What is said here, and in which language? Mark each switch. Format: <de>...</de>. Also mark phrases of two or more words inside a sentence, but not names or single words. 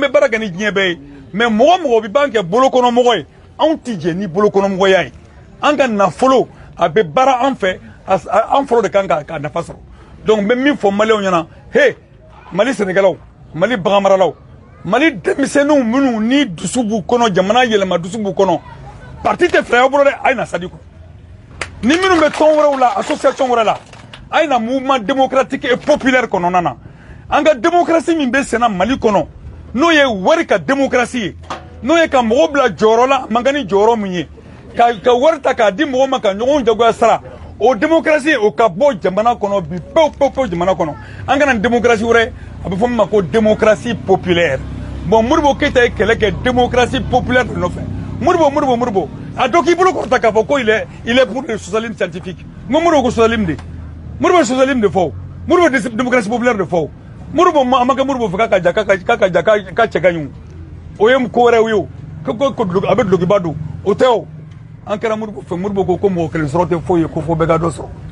<bm>bɛ baara kɛ ni diɲɛ bɛɛ ye mais mɔgɔ mɔgɔ bɛ b'an kɛ bolokɔnɔmɔgɔ ye anw tɛ jɛ ni bolokɔnɔmɔgɔya ye an ka nafolo a bɛ baara an fɛ an fɔlɔ de kan ka nafa sɔrɔ donc n bɛ min fɔ maliyɛnw ɲɛna he Mali sɛnɛkɛlaw Mali baganmaralaw Mali denmisɛnninw minnu ni dusu b'u kɔnɔ jamana yɛlɛma dusu b'u kɔnɔ parti tɛ fila aw bolo dɛ a ye na sadi kɔ ni minnu bɛ tɔn wɛrɛw la association wɛrɛ la a ye na</bm> <fr>mouvement démocratique et populaire</fr> <bm>kɔnɔna na an ka démocratie min bɛ senna Mali kɔnɔ n'o ye wari ka démocratie ye n'o ye ka mɔgɔw bila jɔyɔrɔ la man kan ni jɔyɔrɔ min ye ka wari ta k'a di mɔgɔw ma ka ɲɔgɔnw jagoya sara o démocratie o ka bɔ jamana kɔnɔ bi pewu jamana kɔnɔ an kana démocratie wɛrɛ a bɛ fɔ min ma ko</bm> <fr>démocratie populaire</fr> <bm>bon Modibo Keïta ye kɛlɛ kɛ</bm> <fr>démocratie populaire</fr> <bm>de nɔfɛ Modibo a dɔ k'i bolo kɔrɔta k'a fɔ ko</bm> <fr>il est pour le socialisme scientifique</fr> <bm>n ko Modibo ko socialisme de Modibo ye socialisme de fɔ Modibo ye</bm> <fr>démocratie populaire</fr> <bm>de fɔ Modibo a ma kɛ Modibo fɛ k'a ka cɛ ka ɲi o ye ko wɛrɛw ye o a bɛ dulokiba don o tɛ o an kɛra Modibo fɛ Modibo ko mɔgɔ kelen sɔrɔ tɛ foyi ye ko fo bɛɛ ka dɔ sɔrɔ</bm>